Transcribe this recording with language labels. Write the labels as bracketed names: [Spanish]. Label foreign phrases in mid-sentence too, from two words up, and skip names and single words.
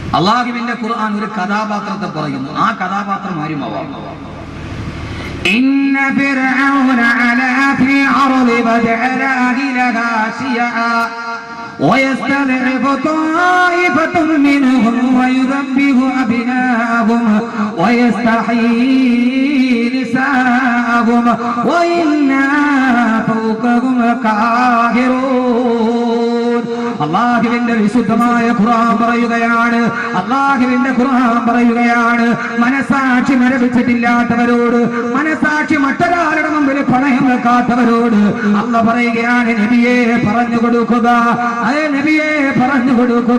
[Malayalam] അല്ലാഹുവിന്റെ ഖുർആൻ ഒരു കഥാപാത്രത്തെ പറയുന്നു. ആ കഥാപാത്രം ആരുമാവാം. [Arabic] إن فرعون علا في الأرض وجعل أهلها شيعا ويستضعف طائفة منهم ويذبح أبناءهم ويستحيي نساءهم وإنا فوقهم قاهرون. [Malayalam] അല്ലാഹുവിന്റെ വിശുദ്ധമായ ഖുർആൻ പറയുകയാണ്, അല്ലാഹുവിന്റെ ഖുർആൻ പറയുകയാണ്, മനസാക്ഷി മരവിച്ചിട്ടില്ലാത്തവരോട്, മനസാക്ഷി മറ്റൊരാളുടെ മുമ്പിൽ പണയം വെക്കാത്തവരോട് അല്ലാഹ് പറയുകയാണ്, നബിയെ പറഞ്ഞു കൊടുക്കുക, അതേ നബിയെ പറഞ്ഞു കൊടുക്കുക.